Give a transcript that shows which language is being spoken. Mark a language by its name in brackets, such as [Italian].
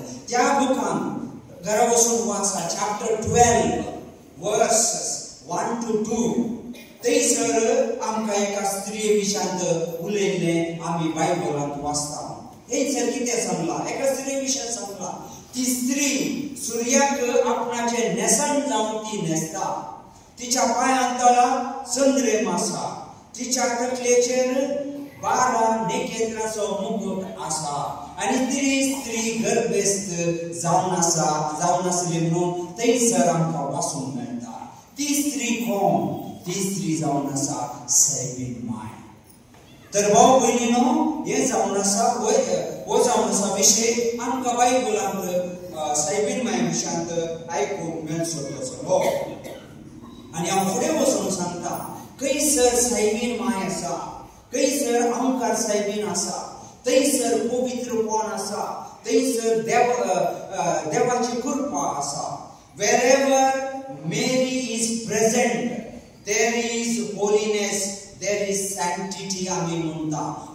[Goan Konkani] त्या बुकान घरा वचून वाचा चॅप्टर 12 वर्सेस 1 to 2. थंयसर आमकां एका स्त्री विशांत उलयल्ले आमी बायबलांत वाचता. थंयसर कितें सांगलां? एका स्त्री विशय सांगलां. ती स्त्री सुर्याक आपणाचे नेसन जावन ती न्हेसता. तिच्या पांयां तळा चंद्रेम आसा. तिच्या तकलेचेर 12 नखेत्राचो मुकुट आसा. आणि ती स्त्री गर्भस्थ जावन आसली म्हणून थंयसर आमकां वाचूंक मेळटा. ती स्त्री कोण? ती स्त्री जावन आसा सायबीन माय. तर भाव भयणीनो, हे जावन आसा हो जावन आसा विशय आमकां बायबलांत सायबीन माय विशांत आयकूंक मेळचो. आणि हांव फुडें वचून सांगता, खंयसर सायबीन माय आसा, खंयसर आमकां सायबीन आसा, थंयसर पवित्र कोण आसा, थंयसर देवाची कृपा आसा. [English] Wherever Mary is present, there is holiness, there is sanctity [Goan Konkani] आमी म्हणटा.